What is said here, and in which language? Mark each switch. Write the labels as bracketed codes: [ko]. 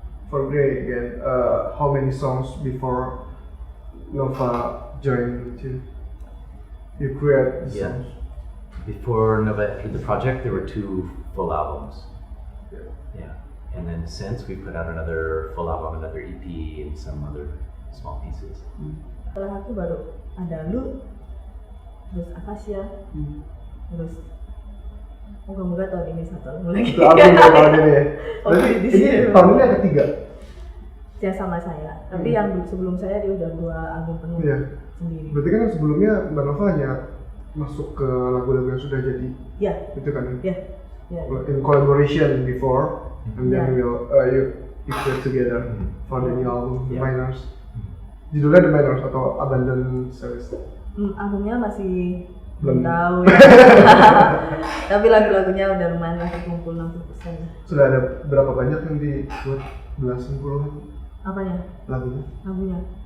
[en] For Grey again, how many songs before Nova joined you create the songs? Before Nova entered the project, there were 2 full albums. Yeah. And then since, we put out another full album, another EP, and some other small pieces. [id] Setelah itu baru ada Lu, terus Akasia, terus moga-moga tahun ini 1 album lagi. Itu album tahun ini ya? Berarti ini tahun ini ada 3? Ya sama saya, tapi yang sebelum saya dia udah 2 album penuh sendiri. Berarti kan sebelumnya Mbak Nova hanya masuk ke lagu-lagu yang sudah jadi, itu kan? [en] In collaboration before, and then you put together for the new album, The Minors. [id] Judulnya The Minors atau Abandoned Series? Albumnya masih belum tahu ya. Tapi lagu-lagunya udah lumayan lah, terkumpul 60%. Sudah ada berapa banyak yang dibuat? Belasan puluhan? Apanya? Lagunya.